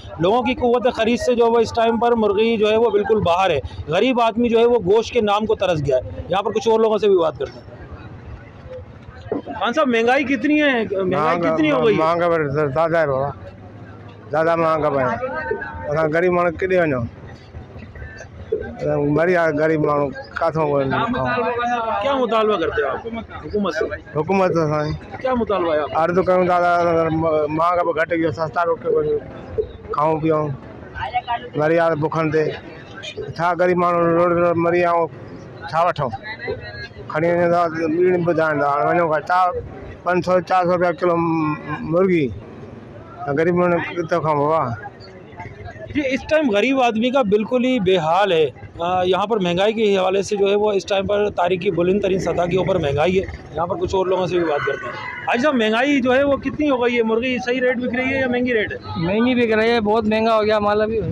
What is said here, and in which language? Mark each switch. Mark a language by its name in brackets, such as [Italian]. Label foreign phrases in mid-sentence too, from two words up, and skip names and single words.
[Urdu] لوگوں کی قوت خرید سے جو وہ اس ٹائم پر مرغی جو ہے وہ بالکل باہر ہے. غریب آدمی جو ہے وہ گوشت کے نام کو ترس گیا ہے۔ یہاں پر کچھ اور لوگوں سے بھی بات کرتے ہیں. خان صاحب، مہنگائی کتنی ہے? مہنگائی کتنی ہو گئی? مہنگا زیادہ ہے بابا، زیادہ مہنگا بھائی. [Sindhi] गरीब माण्हू किथे वञो, मरी गरीब माण्हू किथां [Urdu] کیا مطالبہ کرتے ہو آپ حکومت سے? [Sindhi] हुकूमत सां [Urdu] کیا مطالبہ ہے? [Sindhi] अर्ज़ु कयूं दादा, महंगा बि घटि कयो, सस्ता रोटी खाऊं पीऊं, मरी विया बुखनि ते। छा गरीब माण्हू रोड मरी विया, छा वठूं? खणी वञो था ॿीड़ी ॿुधाइनि था, हाणे वञो छा 500-400 रुपया किलो मुर्गी, गरीब माण्हू किथां खाऊं बाबा? [Urdu] جی, اس ٹائم غریب آدمی کا بالکل ہی بےحال ہے. یہاں پر مہنگائی کے حوالے سے جو ہے وہ اس ٹائم پر تاریخ کی بلند ترین سطح کے اوپر مہنگائی ہے. یہاں پر کچھ اور لوگوں سے بھی بات کرتے ہیں۔ آج صاحب، مہنگائی جو ہے وہ کتنی ہو گئی ہے? مرغی صحیح ریٹ بک رہی ہے یا مہنگی ریٹ ہے? مہنگی بک رہی ہے، بہت مہنگا ہو گیا مال ابھی.